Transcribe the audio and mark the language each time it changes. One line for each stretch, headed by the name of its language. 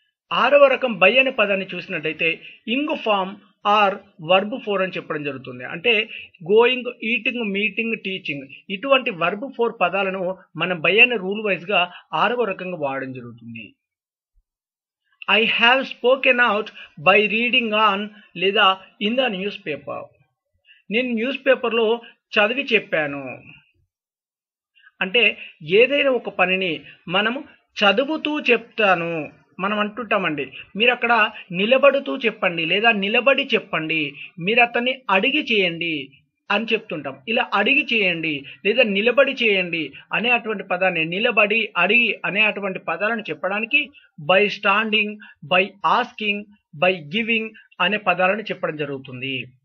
Telugu: 6వ రకం బై అనే పదాన్ని చూసినట్లయితే ing form are verb four అని చెప్పడం జరుగుతుంది. అంటే గోయింగ్, ఈటింగ్, మీటింగ్, టీచింగ్ ఇటువంటి వర్బ్ ఫోర్ పదాలను మనం బై అనే రూల్ వైజ్గా 6వ రకంగా వాడడం జరుగుతుంది.
English: I have spoken out by reading on
Telugu: లేదా
English: in the newspaper.
Telugu: నేను న్యూస్ పేపర్లో చదివి చెప్పాను. అంటే ఏదైనా ఒక పనిని మనము చదువుతూ చెప్తాను మనం అంటుంటామండి. మీరు అక్కడ నిలబడుతూ చెప్పండి లేదా నిలబడి చెప్పండి, మీరు అతన్ని అడిగి చేయండి అని చెప్తుంటాం. ఇలా అడిగి చేయండి లేదా నిలబడి చేయండి అనే అటువంటి పదాన్ని, నిలబడి, అడిగి అనే అటువంటి పదాలను చెప్పడానికి by standing, by asking, by giving అనే పదాలను చెప్పడం జరుగుతుంది.